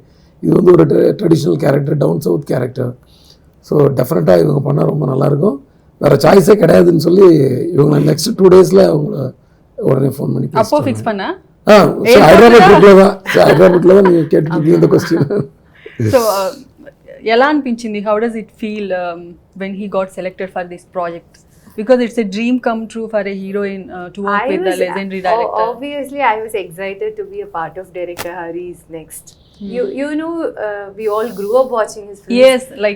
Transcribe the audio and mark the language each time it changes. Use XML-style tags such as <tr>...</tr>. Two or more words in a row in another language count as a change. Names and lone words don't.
<ta>இது வந்து ஒரு</ta> <en>traditional character, down south character. so definitely</en> <ta>இவங்க பண்ணால் ரொம்ப நல்லாயிருக்கும், வேறு சாய்ஸே கிடையாதுன்னு சொல்லி இவங்க</ta> <en>next 2 days</en> <ta>அவங்கள உடனே ஃபோன் பண்ணி அப்போ ஃபிக்ஸ் பண்ண? ஹைதராபாத் ட்ரிப்பில் தான். ஹைதராபாத்தில் தான் நீங்கள் கேட்டுருக்கீங்க இந்த கொஸ்டின்.</ta> <te>సో ఎలా అనిపించింది?</te> <en>How does it feel when he got selected for this project? Because it's a dream come true for a heroine to work with the legendary director. Obviously, I was excited to be a part of director Hari's next. You know, we all grew up watching his films. Yes, like</en>